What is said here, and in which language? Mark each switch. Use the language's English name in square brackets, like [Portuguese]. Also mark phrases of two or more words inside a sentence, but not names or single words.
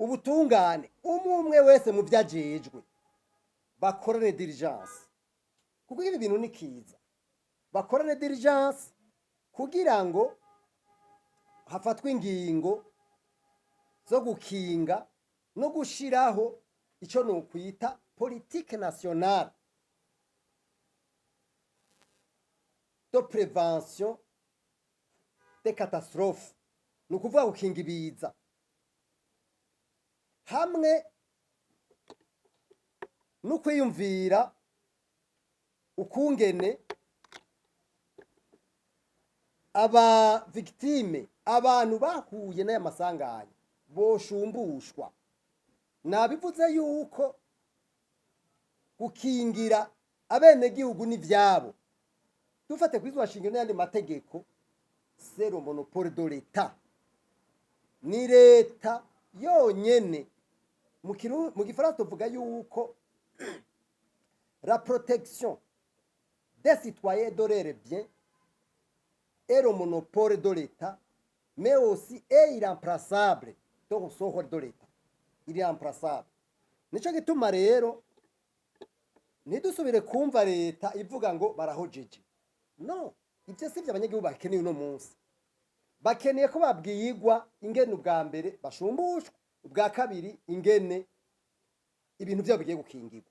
[Rundi] ubutungane umwe wese mu vyajejwe bakorane diligence, kuko ibi bintu ni kiza, bakorane diligence kugira ngo hafatwe ingingo zo gukinga no gushiraho ico no kwita [French] politique nationale de prévention des catastrophes, [Rundi] ni ukuvuga gukinga ibiza hamwe no kwiyumvira ukungene aba victime, abantu bahuye n'aya masanganya boshumbushwa. Nabivuze yuko gukingira abenegihugu n'ivyabo, dufate kwizwa shingiro n'ayandi mategeko, [French] c'est le monopole de l'État. [Rundi] Ni leta yonyene, mu gifaransa tuvuga yuko [French] la protection des citoyens et de leurs biens est le monopole de l'État, mais aussi est irremplaçable de ressort de l'État. Irremplaçable. [Rundi] Nico gituma rero ntidusubire kumva leta ivuga ngo barahojeje. No, ivyo sivyo abanyagihugu bakeneye uno munsi. Bakeneye ko babwiyigwa ingene ubwa mbere bashumbushwa, ubwa kabiri ingene ibintu byabo bigiye gukingirwa.